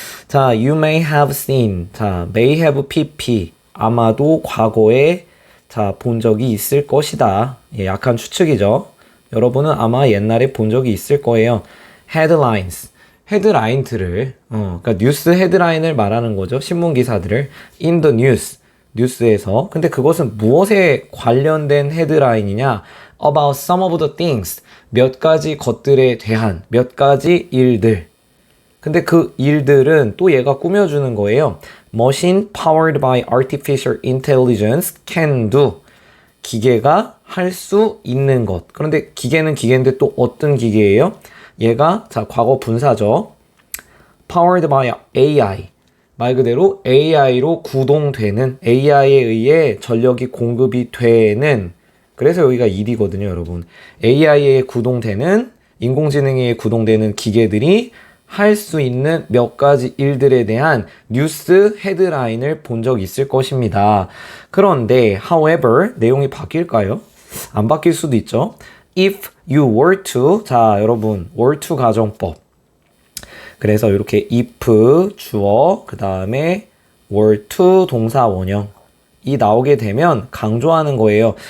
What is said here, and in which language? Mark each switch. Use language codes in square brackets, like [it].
[ko] 자, [en] you may have seen. 자, may have pp. [ko] 아마도 과거에 본 적이 있을 것이다. 약간 추측이죠. 여러분은 아마 옛날에 본 적이 있을 거예요. [en] headlines. [ko] 헤드라인들을 그러니까 뉴스 헤드라인을 말하는 거죠. 신문 기사들을 [en] in the news. [ko] 뉴스에서. 근데 그것은 무엇에 관련된 헤드라인이냐? [en] About some of the things. [ko] 몇 가지 것들에 대한 몇 가지 일들. 근데 그 일들은 또 얘가 꾸며주는 거예요. [en] Machine powered by artificial intelligence can do. [ko] 기계가 할 수 있는 것. 그런데 기계는 기계인데 또 어떤 기계예요? 얘가 과거 분사죠. [en] Powered by AI. [ko] 말 그대로 AI로 구동되는, AI에 의해 전력이 공급이 되는, 그래서 여기가 일이거든요, 여러분. AI에 구동되는, 인공지능에 의해 구동되는 기계들이 할 수 있는 몇 가지 일들에 대한 뉴스 헤드라인을 본 적 있을 것입니다. 그런데, [en] however, [ko] 내용이 바뀔까요? 안 바뀔 수도 있죠. [en] If you were to, [ko] 자, 여러분, [en] were to 가정법. [ko] 그래서 이렇게 if 주어 그 다음에 were to 동사 원형 이 나오게 되면 강조하는 거예요.